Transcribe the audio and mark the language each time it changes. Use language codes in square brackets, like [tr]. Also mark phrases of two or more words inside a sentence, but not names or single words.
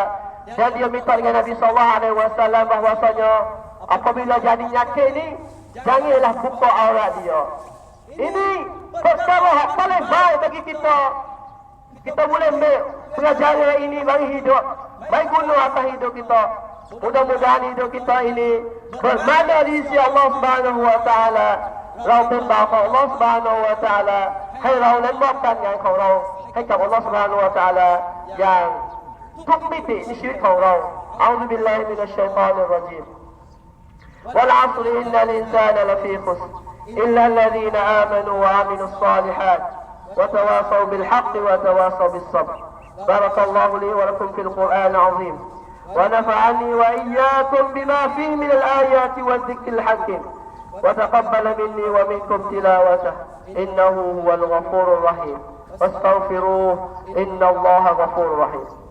[ms] Dan dia minta dengan Nabi [ar] صلى الله عليه وسلم [ms] bahwasanya apabila jadi nyakit ni, janganlah buka aurat dia. Ini perkara yang paling baik bagi kita. Kita boleh ambil pelajaran ini bagi hidup, bagi guna atas hidup kita. Mudah-mudahan hidup kita ini bermakna di sisi Allah [ar] سبحانه وتعالى. [th] เราเป็นบ่าวของ Allah [ar] سبحانه وتعالى [th] ให้เรานั้นมอบการงานของเราให้กับ Allah [ar] سبحانه وتعالى [th] อย่างทุกมิติในชีวิตของเรา [ar] أعوذ بالله من الشيطان الرجيم والعصر إن الإنسان لفي خسر إلا الذين آمنوا وعملوا الصالحات وتواصوا بالحق وتواصوا بالصبر. بارك الله لي ولكم في القرآن العظيم ونفعني وإياكم بما فيه من الآيات والذكر الحكيم وتقبل مني ومنكم تلاوته إنه هو الغفور الرحيم واستغفروه إن الله غفور رحيم.